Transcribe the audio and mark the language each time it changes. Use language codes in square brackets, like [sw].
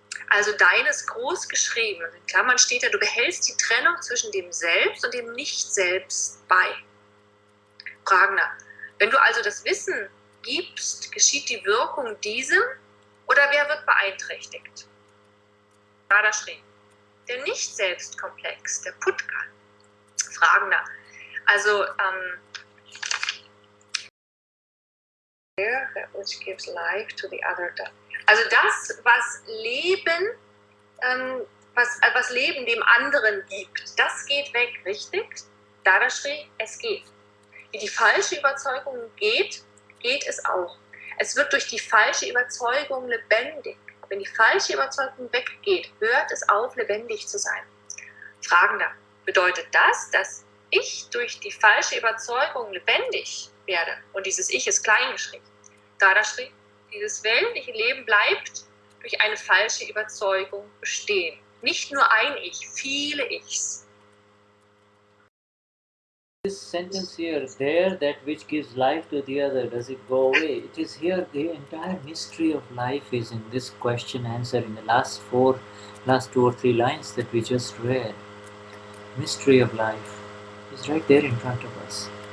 [de] Also deines groß geschrieben, in Klammern steht ja, du behältst die Trennung zwischen dem Selbst und dem Nicht-Selbst bei. Fragender, wenn du also das Wissen gibst, geschieht die Wirkung diesem oder wer wird beeinträchtigt? Dadashri, der Nicht-Selbst-Komplex, der Putka. Fragender, also [en] which gives life to the other. [de] Also das, was Leben, was Leben dem anderen gibt, das geht weg, richtig? Dadashri, es geht. Wie die falsche Überzeugung geht, geht es auch. Es wird durch die falsche Überzeugung lebendig. Wenn die falsche Überzeugung weggeht, hört es auf, lebendig zu sein. Fragender, bedeutet das, dass ich durch die falsche Überzeugung lebendig werde? Und dieses Ich ist klein geschrieben. Dadashri, dieses weltliche Leben bleibt durch eine falsche Überzeugung bestehen. Nicht nur ein Ich, viele Ichs. [en] This sentence here, there that which gives life to the other, does it go away? It is here, the entire mystery of life is in this question answer in the last 2 or 3 lines that we just read. Mystery of life is right there in front of us.